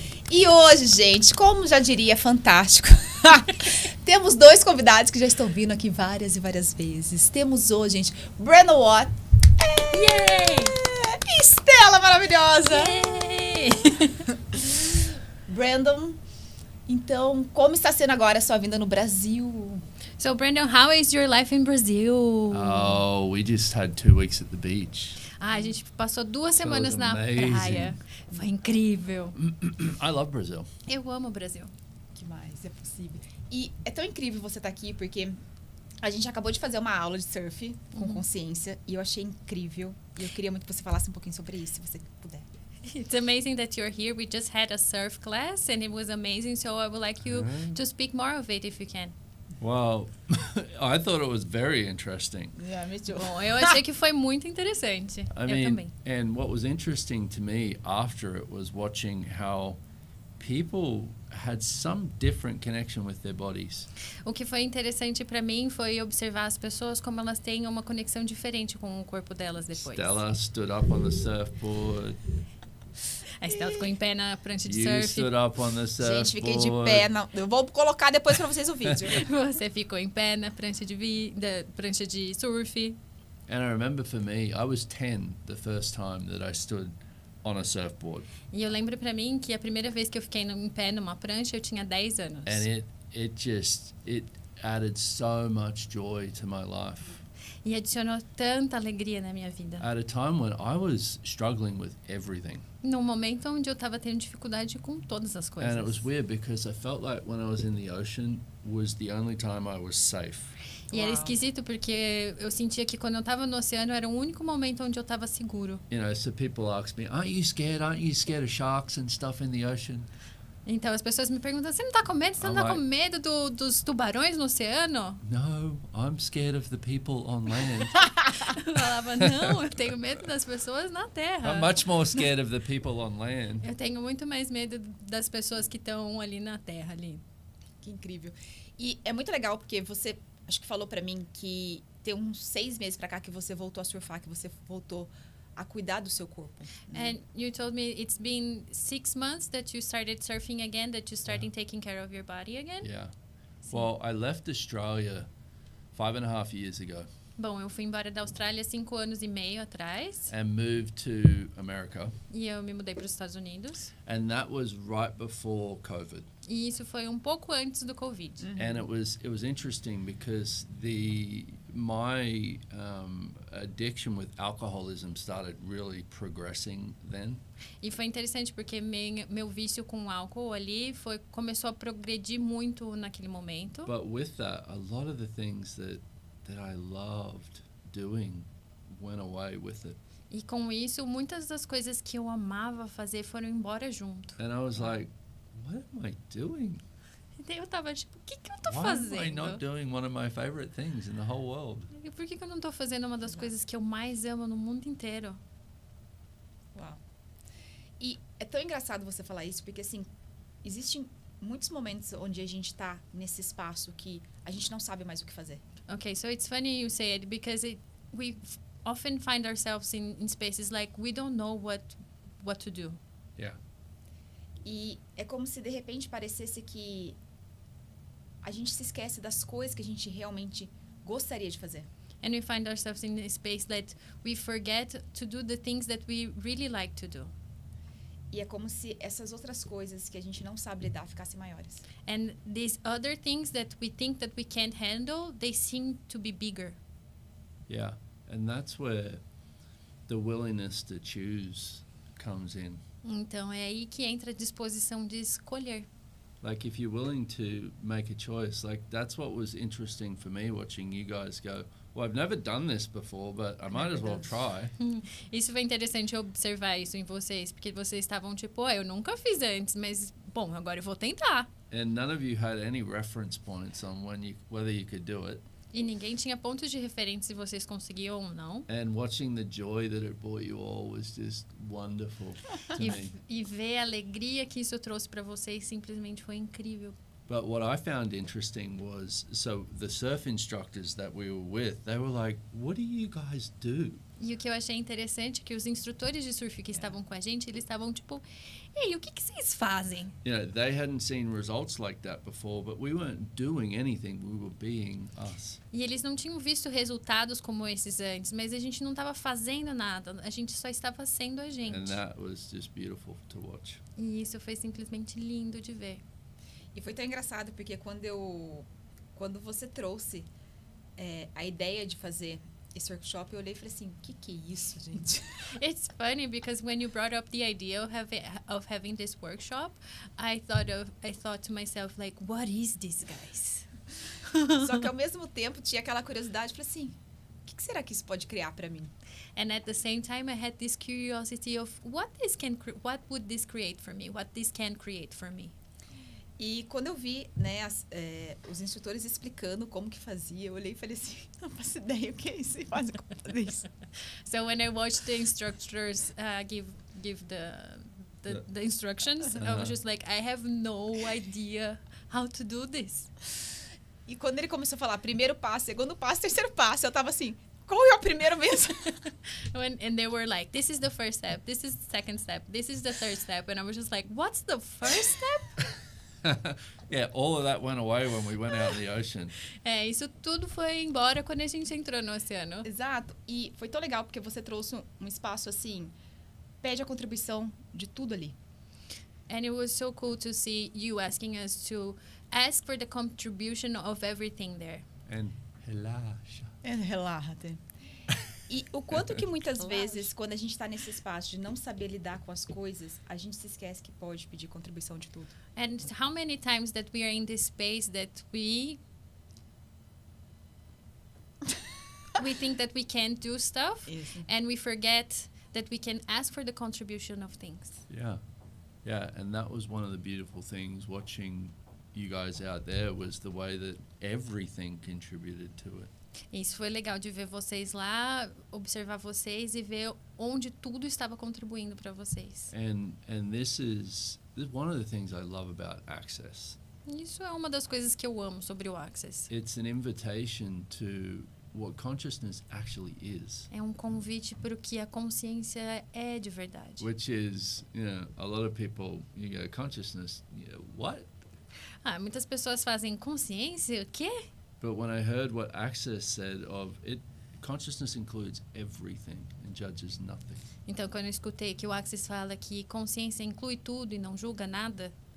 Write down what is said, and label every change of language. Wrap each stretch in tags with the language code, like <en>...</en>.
<pt>E hoje, gente, como já diria Fantástico, temos dois convidados que já estão vindo aqui várias e várias vezes. Temos hoje, gente, Brandon Watt e Estela maravilhosa! Brandon, então, como está sendo agora a sua vinda no Brasil?</pt> <en>So, Brandon, how is your life in Brazil? Oh, we just had 2 weeks at the beach.</en> <pt>A gente passou 2 semanas</pt> <en>was</en> <pt>na</pt> <en>amazing.</en> <pt>praia. Foi incrível.</pt> <en>I love Brazil.</en> <pt>Eu amo o Brasil. Que mais é possível? E é tão incrível você estar aqui, porque a gente acabou de fazer uma aula de surf com consciência e eu achei incrível. E eu queria muito que você falasse um pouquinho sobre isso, se você puder.</pt> <en>It's amazing that you're here. We just had a surf class and it was amazing. So I would like you to speak more of it if you can. Well, I thought it was very interesting. Yeah, me too.</en> <pt>Bom, eu achei que foi muito interessante.</pt> <en>I</en> <pt>Eu também.</pt> <en>mean, and what was interesting to me after it was watching how people had some different connection with their bodies.</en> <pt>O que foi interessante pra mim foi observar as pessoas como elas têm uma conexão diferente com o corpo delas depois.</pt> <en>Stella stood up on the surfboard.</en> <pt>A Estela ficou em pé na prancha de</pt> <en>You</en> <pt>surf.</pt> <en>stood up on the surfboard.</en> <pt>Gente, fiquei de pé. Não, eu vou colocar depois pra vocês o vídeo. Você ficou em pé na prancha prancha de surf.</pt> <en>And I remember for me, I was 10 the first time that I stood on a surfboard.</en> <pt>E eu lembro pra mim que a primeira vez que eu fiquei em pé numa prancha, eu tinha 10 anos.</pt> <en>And it added so much joy to my life.</en> <pt>E adicionou tanta alegria na minha vida.</pt> <en>At a time when I was struggling with everything.</en> <pt>Num momento onde eu tava tendo dificuldade com todas as coisas.</pt> <en>And it was weird because I felt like when I was in the ocean was the only time I was safe.</en> <pt>E era esquisito porque eu sentia que quando eu tava no oceano era o único momento onde eu tava seguro.</pt> <en>You know, so people ask me, aren't you scared of sharks and stuff in the ocean?</en> <pt>Então as pessoas me perguntam, você não tá com medo? Você não tá com medo dos tubarões no oceano?</pt> <en>No, I'm scared of the people on land.</en> <pt>Eu falava, não, eu tenho medo das pessoas na terra.</pt> <en>I'm much more scared of the people on land.</en> <pt>Eu tenho muito mais medo das pessoas que estão ali na terra, ali. Que incrível. E é muito legal porque você, acho que falou pra mim que tem uns 6 meses pra cá que você voltou a surfar, que você voltou a cuidar do seu corpo.</pt> <en>And you told me it's been 6 months that you started surfing again, that you started taking care of your body again? Yeah. Well, I left Australia 5.5 years ago.</en> <pt>Bom, eu fui embora da Austrália 5 anos e meio atrás.</pt> <en>And moved to America.</en> <pt>E eu me mudei para os Estados Unidos.</pt> <en>And that was right before COVID.</en> <pt>E isso foi um pouco antes do Covid.</pt> <en>And it was interesting because my addiction with alcoholism started really progressing then.</en> <pt>E foi interessante porque meu vício com álcool ali começou a progredir muito naquele momento.</pt> <en>But with that, a lot of the things that I loved doing went away with it.</en> <pt>E com isso, muitas das coisas que eu amava fazer foram embora junto.</pt> <en>And I was like, what am I doing?</en> <pt>E daí eu tava tipo, o que eu tô</pt> <en>Why am</en> <pt>fazendo?</pt> <en>I not doing one of my favorite things in the whole world?</en> <pt>E por que eu não tô fazendo uma das coisas que eu mais amo no mundo inteiro? Uau. E é tão engraçado você falar isso, porque assim, existem muitos momentos onde a gente tá nesse espaço que a gente não sabe mais o que fazer.</pt> <en>Okay, so it's funny you say it because we often find ourselves in spaces like we don't know what to do. Yeah.</en> <pt>E é como se de repente parecesse que a gente se esquece das coisas que a gente realmente gostaria de fazer.</pt> <en>And we find ourselves in a space that we forget to do the things that we really like to do.</en> <pt>E é como se essas outras coisas que a gente não sabe lidar ficassem maiores.</pt> <en>And these other things that we think that we can't handle, they seem to be bigger. Yeah. And that's where the willingness to choose comes in.</en> <pt>Então é aí que entra a disposição de escolher.</pt> <en>Like if you're willing to make a choice, like that's what was interesting for me watching you guys go, well, I've never done this before, but I might as well try.</en> <pt>Isso foi interessante observar isso em vocês, porque vocês estavam tipo, eu nunca fiz antes, mas bom, agora eu vou tentar.</pt> <en>And none of you had any reference points on whether you could do it.</en> <pt>E ninguém tinha pontos de referência se vocês conseguiam ou não.</pt> <en>And watching the joy that it brought you all was just wonderful to me.</en> <pt>E ver a alegria que isso trouxe para vocês simplesmente foi incrível.</pt> <en>But what I found interesting was, so the surf instructors that we were with, they were like, what do you guys do?</en> <pt>E o que eu achei interessante é que os instrutores de surf que estavam com a gente, eles estavam tipo, ei, o que vocês fazem?</pt> <en>You know, they hadn't seen results like that before, but we weren't doing anything. We were being us.</en> <pt>E eles não tinham visto resultados como esses antes, mas a gente não estava fazendo nada, a gente só estava sendo a gente.</pt> <en>And that was just beautiful to watch.</en> <pt>E isso foi simplesmente lindo de ver. E foi tão engraçado, porque quando você trouxe a ideia de fazer esse workshop, eu olhei e falei assim, o que é isso, gente?</pt> <en>It's funny because when you brought up the idea of having this workshop, I thought to myself like, what is this, guys?</en> <pt>Só que ao mesmo tempo tinha aquela curiosidade, falei assim, o que será que isso pode criar para mim?</pt> <en>And at the same time, I had this curiosity of what would this create for me? What this can create for me?</en> <pt>E quando eu vi, né, os instrutores explicando como que fazia, eu olhei e falei assim, não faço ideia o que é isso, e fazem como fazer isso.</pt> <en>So when I watched the instructors give the instructions, I was just like, I have no idea how to do this.</en> <pt>E quando ele começou a falar primeiro passo, segundo passo, terceiro passo, eu tava assim, qual é o primeiro mesmo?</pt> <en>And they were like, this is the first step, this is the second step, this is the third step. And I was just like, what's the first step? Yeah, all of that went away when we went out in the ocean.</en> <pt>Isso tudo foi embora quando a gente entrou no oceano. Exato. E foi tão legal porque você trouxe um espaço assim, pede a contribuição de tudo ali.</pt> <en>And it was so cool to see you asking us to ask for the contribution of everything there. And relaxa.</en> <pt>Relaxa. E o quanto que muitas vezes, quando a gente está nesse espaço de não saber lidar com as coisas, a gente se esquece que pode pedir contribuição de tudo.</pt> <en>And how many times that we are in this space that we think that we can't do stuff,</en> <pt>Isso.</pt> <en>and we forget that we can ask for the contribution of things. Yeah, and that was one of the beautiful things watching you guys out there was the way that everything contributed to it.</en> <pt>Isso foi legal de ver vocês lá, observar vocês e ver onde tudo estava contribuindo para vocês.</pt> <en>And this is one of the things I love about Access.</en> <pt>Isso é uma das coisas que eu amo sobre o Access.</pt> <en>It's an invitation to what consciousness actually is.</en> <pt>É um convite para o que a consciência é de verdade.</pt> <en>Which is, you know, a lot of people, you go, consciousness, what?</en> <pt>Muitas pessoas fazem consciência, o quê?</pt> <en>But when I heard what Access said of it, consciousness includes everything and judges nothing.</en> <pt>Então, quando eu escutei que o Access fala que consciência inclui tudo e não julga nada,</pt>